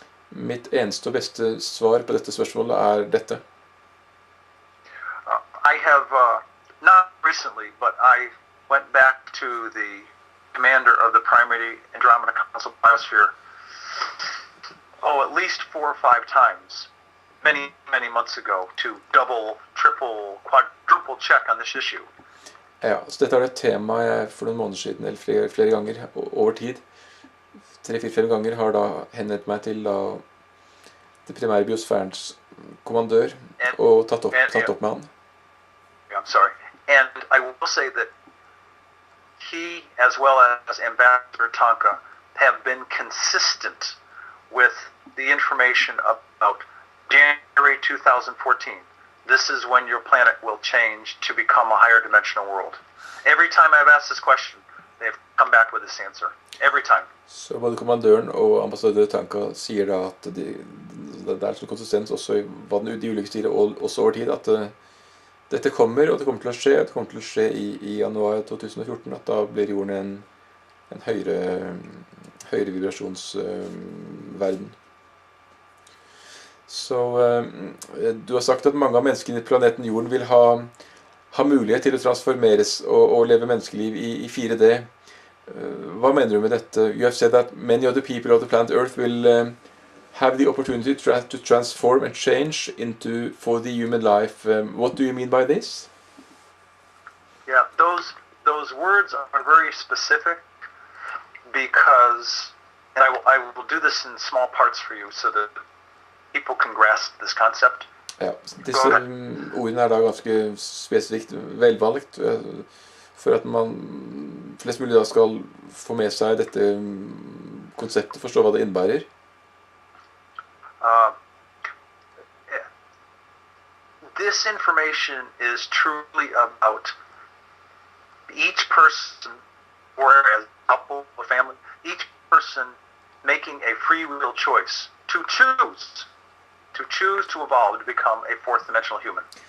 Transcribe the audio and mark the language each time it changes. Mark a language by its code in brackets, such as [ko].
[no] Mitt eneste og beste svar på dette spørsmålet er dette. [en] I have, not recently, but I went back to the commander of the primary Andromeda Council Biosphere, at least 4 or 5 times, many months ago, to double, triple, quadruple check on this issue. [no] Ja, så dette er et tema jeg for noen måneder siden, eller flere ganger over tid, 3-4-5 ganger har da henvendt meg til da, det primære Biosfærenes kommandør, og tatt opp med han. [en] I'm sorry. And I will say that he, as well as Ambassador Tonka, have been consistent with the information about January 2014. This is when your planet will change to become a higher dimensional world. Every time I've asked this question, they've come back with this answer. Every time. [no] Så både kommandøren og ambassadør Tonka sier da at det er sånn konsistens også i hva de ulike sier, og også over tid, at dette kommer, og det kommer til å skje. Det kommer til å skje i januar 2014, at da blir jorden en høyere vibrasjonsverden. Så du har sagt at mange av menneskene i planeten Jorden vil ha mulighet til å transformeres og leve menneskeliv i 4D. Hva mener du med dette? [en] You have said that many of the people of the planet Earth will have the opportunity to transform and change for the human life. What do you mean by this? Yeah, those words are very specific because, and I will do this in small parts for you so that people can grasp this concept. [no] Ja, disse ordene er da ganske spesifikt velvalgt for at flest mulig da skal få med seg dette konseptet, forstå hva det innebærer. [en] This information is truly about each person, or as a couple, a family, each person making a free will choice to choose to evolve to become a fourth dimensional human.